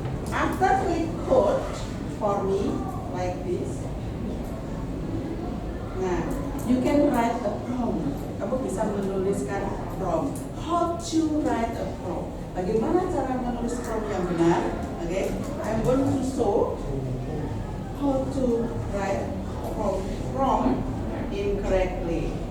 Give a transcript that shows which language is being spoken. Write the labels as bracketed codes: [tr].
[en] After click code for me like this. Nah, you can write a prompt. [id] Kamu bisa menuliskan prompt. [en] How to write a prompt? [id] Bagaimana cara menulis prompt yang benar? [en] Okay, I'm going to show how to write prompt incorrectly.